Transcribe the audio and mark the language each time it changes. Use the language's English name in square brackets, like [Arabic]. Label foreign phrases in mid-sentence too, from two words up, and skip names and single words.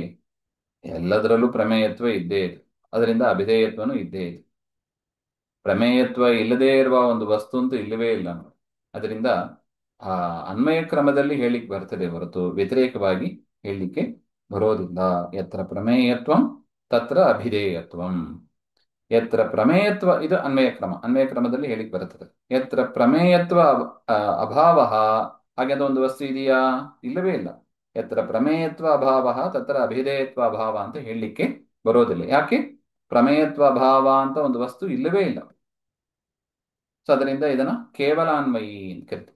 [Kannada] ಎಲ್ಲದರಲ್ಲೂ ಪ್ರಮೇಯತ್ವ ಇದ್ದೇ ಇದೆ, ಅದರಿಂದ ಅಭಿಧೇಯತ್ವನು ಇದ್ದೇ ಇದೆ. ಪ್ರಮೇಯತ್ವ ಇಲ್ಲದೇ ಇರುವ ಒಂದು ವಸ್ತು ಅಂತೂ ಇಲ್ಲವೇ ಇಲ್ಲ ನೋಡಿ. ಅದರಿಂದ ಆ ಅನ್ವಯ ಕ್ರಮದಲ್ಲಿ ಹೇಳಿಕ್ ಬರ್ತದೆ ಹೊರತು ವ್ಯತಿರೇಕವಾಗಿ ಹೇಳಲಿಕ್ಕೆ ಬರೋದಿಲ್ಲ. [Sanskrit] ಯತ್ರ ಪ್ರಮೇಯತ್ವಂ ತತ್ರ ಅಭಿಧೇಯತ್ವಂ. ಯತ್ರ ಪ್ರಮೇಯತ್ವ, [Kannada] ಇದು ಅನ್ವಯ ಕ್ರಮ, ಅನ್ವಯ ಕ್ರಮದಲ್ಲಿ ಹೇಳಿಕ್ ಬರುತ್ತದೆ. [Sanskrit] ಯತ್ರ ಪ್ರಮೇಯತ್ವ ಅಭಾವ, [Kannada] ಹಾಗೆ ಒಂದು ವಸ್ತು ಇದೆಯಾ? ಇಲ್ಲವೇ ಇಲ್ಲ. [Sanskrit] ಯತ್ರ ಪ್ರಮೇಯತ್ವ ಅಭಾವ ತತ್ರ ಅಭಿಧೇಯತ್ವ ಅಭಾವ [Kannada] ಅಂತ ಹೇಳಲಿಕ್ಕೆ ಬರೋದಿಲ್ಲ. ಯಾಕೆ? [Sanskrit] ಪ್ರಮೇಯತ್ವ ಅಭಾವ [Kannada] ಅಂತ ಒಂದು ವಸ್ತು ಇಲ್ಲವೇ ಇಲ್ಲ. ಸೊ ಅದರಿಂದ ಇದನ್ನ ಕೇವಲ ಅನ್ವಯಿ ಅಂತ ಕರಿತೀವಿ.